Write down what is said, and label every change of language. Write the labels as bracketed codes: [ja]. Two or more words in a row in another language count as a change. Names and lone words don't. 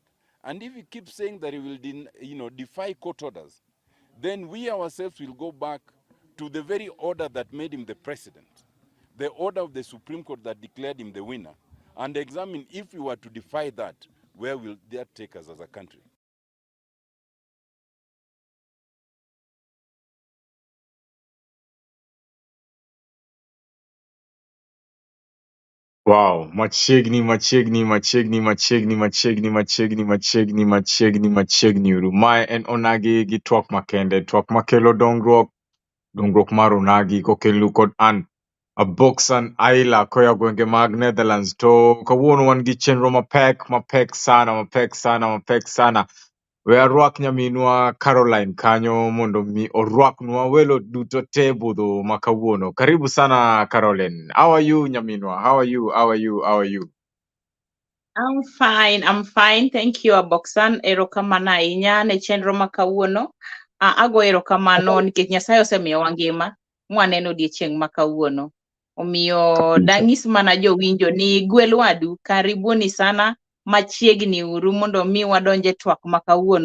[en] And if he keeps saying that he will defy court orders, then we ourselves will go back to the very order that made him the president, the order of the Supreme Court that declared him the winner, and examine if we were to defy that, where will that take us as a country? [luo] Wow, Machegni. Rumae en Onagi gi Twak Makende. Twak Makelo dongruok mar Onagi kokelu kod an a boxan aila koya gwenge mag Netherlands. To kawuono wan gi chenro mapek sana. We arwak nyaminwa Caroline kanyo mondo mi orwaknwa welo duto te budho makawuono. [sw] Karibu sana [luo] Caroline. [en] How are you nyaminwa? How are you? I'm fine. Thank you, Aboksan. [luo] Erokamano ahinya ne chenro ma kawuono. Ago erokamano nikech Nyasaye osemiyo wangima mwaneno odiechieng' ma kawuono. Omiyo dang'is mana jowinjo ni Gwel Wadu, [sw] karibuni sana [luo] machiegni uru mondo mi wadonje twak ma kawuono.